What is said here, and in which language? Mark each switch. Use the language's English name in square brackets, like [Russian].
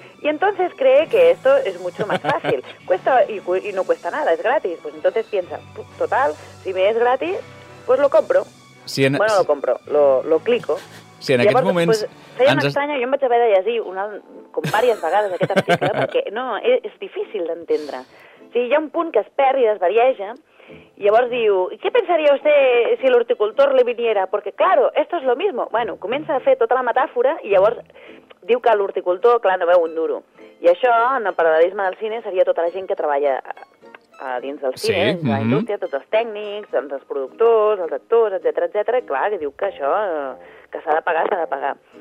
[Spanish] Y entonces cree que esto es mucho más fácil. Cuesta y no cuesta nada, es gratis. Pues entonces piensa, total, si me es gratis, pues lo compro. Si en... Bueno, lo compro, lo clico. [Catalan] Sí, en aquests moments... Feia una estranya, jo em vaig haver de llegir com diverses vegades aquest article, perquè no, és difícil d'entendre. O sigui, hi ha un punt que es perd i desvarieja, i llavors diu, [Spanish] ¿qué pensaría usted si el horticultor le viniera? Porque claro, esto es lo mismo. [Catalan] Bueno, comença a fer tota la metàfora i llavors diu que l'horticultor, clar, no veu un duro. I això, en el paral·lelisme del cine, seria tota la gent que treballa dins del cine, sí, la indústria, tots els tècnics, doncs els productors, els actors, etcètera, etcètera, clar, que diu que això, que s'ha de pagar, s'ha de pagar.